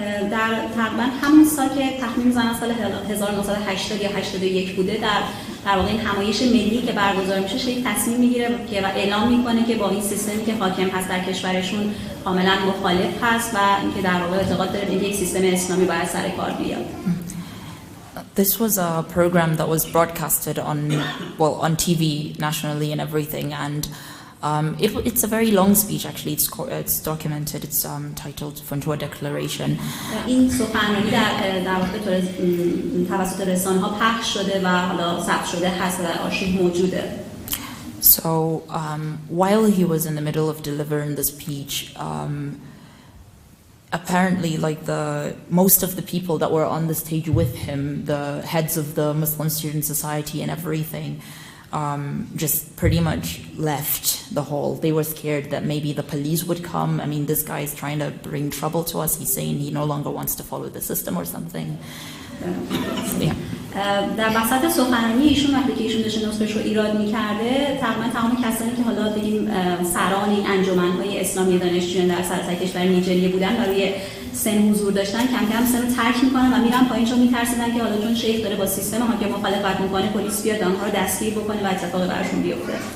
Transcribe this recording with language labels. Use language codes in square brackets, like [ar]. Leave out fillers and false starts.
[fa] در تقریبا همون سال که تخمین می‌زنن سال 1980 یا 81 بوده، در واقع این همایش ملی که برگزار میشه، شیخ تصمیم میگیره که و اعلام میکنه که با این سیستمی که حاکم هست در کشورشون کاملا مخالف هست و اینکه در واقع اعتقاد داره به یک سیستم اسلامی باید سر کار بیاد. [en] This was a program that was broadcasted on TV nationally and everything, and it's a very long speech actually. It's documented. It's titled "Funtua Declaration." [fa] این سخنرانی در واقع توسط رسانه‌ها پخش شده و حالا ثبت شده هست و در آرشیو موجوده. [en] So while he was in the middle of delivering the speech, apparently, most of the people that were on the stage with him, the heads of the Muslim Student Society and everything, just pretty much left the hall. They were scared that maybe the police would come. I mean, this guy is trying to bring trouble to us. He's saying he no longer wants to follow the system or something. Yeah. [fa] در وسط سخنرانی ایشون وقتی که ایشون داشته نطقش رو ایراد می‌کرده، تقریبا تمام کسانی که حالا بگیم سران این انجمن‌های اسلامی دانشجویان در سراسر کشور نیجریه بودن و روی سن حضور داشتن، کم کم سن رو ترک می‌کنن و میرن پایین، چون می‌ترسیدن که حالا چون شیخ داره با سیستم حاکم مخالفت می‌کنه، پلیس بیاد آنها رو دستگیر بکنه و اتفاقی براشون بیفته.